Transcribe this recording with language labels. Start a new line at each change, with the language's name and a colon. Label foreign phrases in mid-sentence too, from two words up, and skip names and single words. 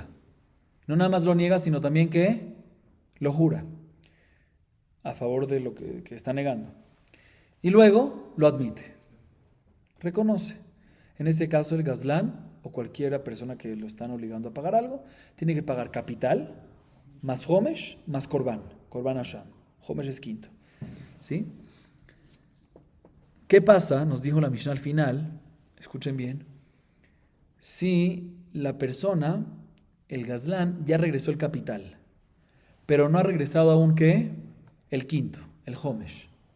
Spanish: No nada más lo niega, sino también que lo jura a favor de lo que está negando. Y luego lo admite, reconoce. En este caso el gazlán o cualquier persona que lo están obligando a pagar algo, tiene que pagar capital, más homesh, más
Hebrew: קרבן אשם.
Spanish: Homesh es quinto. ¿Sí? ¿Qué pasa? Nos dijo la Mishnah al final, escuchen bien, si la persona, el gazlán, ya regresó el capital, pero no ha regresado aún, ¿qué? El quinto, el homesh.